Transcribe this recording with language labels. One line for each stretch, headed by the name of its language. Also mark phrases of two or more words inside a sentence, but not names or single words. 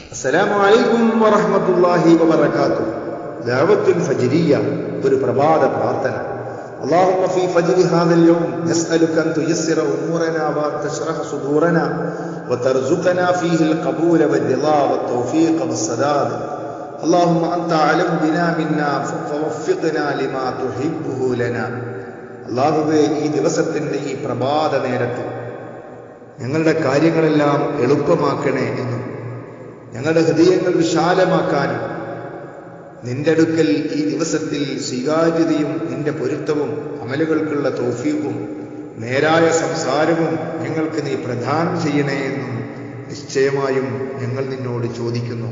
Arabic: السلام عليكم ورحمة الله وبركاته. الدعوة الفجرية,
Malayalam: ഒരു പ്രഭാത പ്രാർത്ഥന.
Arabic: اللهم في فجر هذا اليوم نسألك أن تيسر أمورنا وتشرح صدورنا وترزقنا فيه القبول والرضا والتوفيق والسداد. اللهم أنت أعلم بنا منا فوفقنا لما تحبه لنا.
Malayalam: അല്ലാഹുവേ, ഈ ദിവസത്തിന്റെ ഈ പ്രഭാത നേരത്ത് ഞങ്ങളുടെ കാര്യങ്ങളെല്ലാം എളുപ്പമാക്കണേ എന്നും ഞങ്ങളുടെ ഹൃദയങ്ങൾ വിശാലമാക്കാനും നിന്റെ അടുക്കൽ ഈ ദിവസത്തിൽ സ്വീകാര്യതയും നിന്റെ പൊരുത്തവും അമലുകൾക്കുള്ള തൗഫീഖും നേരായ സംസാരവും ഞങ്ങൾക്ക് നീ പ്രദാനം ചെയ്യണേ എന്നും നിശ്ചയമായും ഞങ്ങൾ നിന്നോട് ചോദിക്കുന്നു.